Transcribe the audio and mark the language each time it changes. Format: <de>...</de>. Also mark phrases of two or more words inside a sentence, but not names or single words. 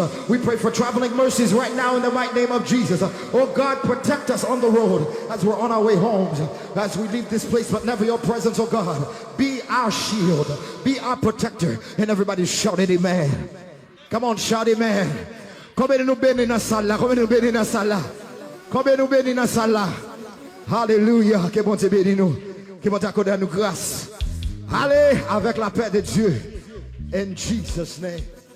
<en>We pray for traveling mercies right now in the mighty name of Jesus. Oh God, protect us on the road as we're on our way home, as we leave this place, but never your presence, oh God. Be our shield, be our protector. And everybody shout it, amen. Come on, shout amen. Come in na sala, come in na sala. Come in na sala.</en> <fr>Alléluia, que bon Dieu bénisse nous, que bon Dieu accorde à nous grâce. Allez, avec la paix de Dieu.</fr> <en>In Jesus' name.</en>